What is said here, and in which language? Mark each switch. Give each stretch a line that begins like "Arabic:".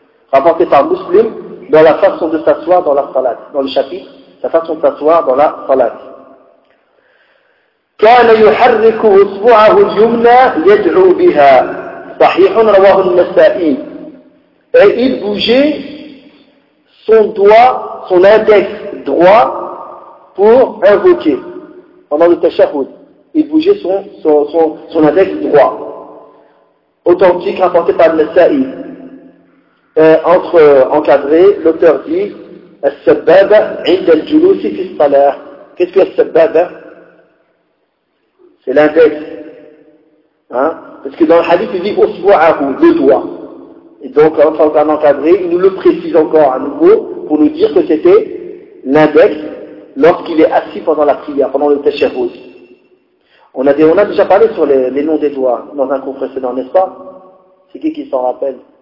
French: Rapporté par Muslim dans la façon de s'asseoir dans la salat, dans le chapitre, sa façon de s'asseoir dans la salat.
Arabic: كان يحرك اصبعه اليمنى يدعو بها صحيح رواه النسائي.
French: Et il bougeait son doigt, son index droit pour invoquer pendant le tashahhud. Il bougeait son index droit. Authentique rapporté par Nasa'i. Encadré, l'auteur dit
Arabic: السبابة عند الجلوس في الصلاة.
French: Qu'est-ce que السبابة? C'est l'index. Hein? Parce que dans le hadith, il dit « Oswa'ahu », le doigt. Et donc, en tant qu'encadré, il nous le précise encore à nouveau pour nous dire que c'était l'index lorsqu'il est assis pendant la prière, pendant le tashahhud. On a déjà parlé sur les noms des doigts dans un cours précédent, n'est-ce pas? C'est qui s'en rappelle?